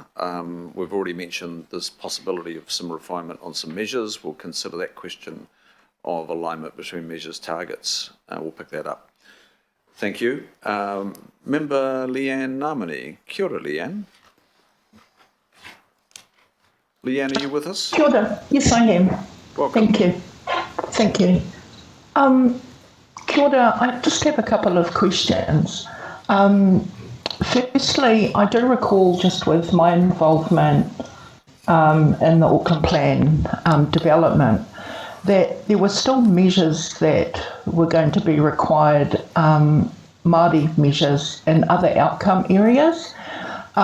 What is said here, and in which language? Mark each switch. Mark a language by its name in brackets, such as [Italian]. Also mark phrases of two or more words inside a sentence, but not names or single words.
[English] We've already mentioned this possibility of some refinement on some measures. We'll consider that question of alignment between measures, targets. We'll pick that up. Thank you. Member Leanne Namani. [Māori] Kia ora, [English] Leanne. Leanne, are you with us? [Māori] Kia ora. [English] Yes, I am. Welcome. Thank you. Thank you. [Māori] Kia ora. [English] I just have a couple of questions. Firstly, I do recall, just with my involvement in the Auckland plan development, that there were still measures that were going to be required, Māori measures in other outcome areas.